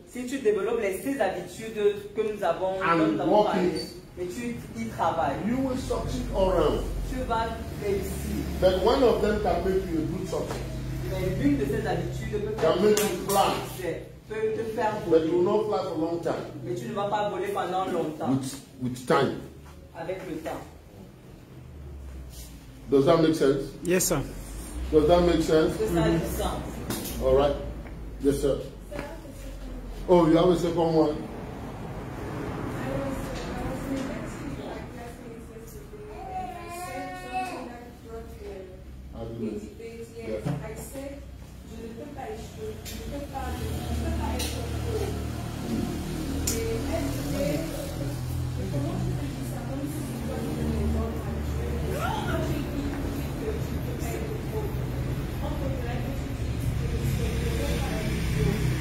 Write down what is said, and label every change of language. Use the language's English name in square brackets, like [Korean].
[French] Si tu développes les 6 habitudes que nous avons [English] walk [French] parlé, [English] it, [French] et tu y travailles, [English] you will succeed all around. [French] tu vas réussir. [English] But one of them can make you a good success. [French] Mais l'une de ces habitudes peut [English] Can make you fly, [French] peut te faire [English] but you will not fly for a long time. [French] Mais tu ne vas pas voler pendant longtemps [English] With time. [French] avec le temps. [English] Does that make sense? Yes, sir. Does that make sense? [French] Est-ce que ça a du sens? [English] All right. Yes, sir. Oh, you have a second one? I was neglecting my classmates yesterday, and I said something that brought a debate. Yes, I said, [French] je ne peux pas échouer, je ne peux pas être faux. Et elle disait, comment tu peux dire ça comme si toi tu donnes les ordres à Dieu? Moi j'ai dit que tu ne peux pas être faux. On voudrait que tu dises que je ne peux pas être faux.